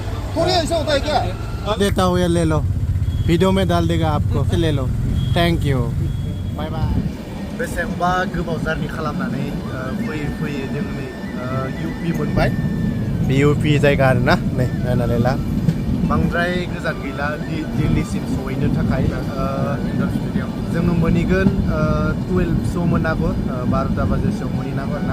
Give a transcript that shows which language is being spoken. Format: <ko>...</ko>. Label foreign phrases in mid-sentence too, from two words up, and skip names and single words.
<hi>थोड़ी ऐसा होता है क्या? देता हूँ, ये ले लो, वीडियो में डाल देगा आपको, ले लो,</hi> <en>thank you, bye bye.</en> <brx>बेसेबां गोबाव जारनि खालामनानै फैयै जों नै इउपि मोनबाय, बे इउपि जायगा आरोना, नै नायनानै ला, बांद्राय गोजान गैला दिल्लीसिम सहैनो थाखाय। जोङो मोनहैगोन 12 मोनागौ, 12 बाजिसोआव मोनहैनांगौ आरोना।</brx>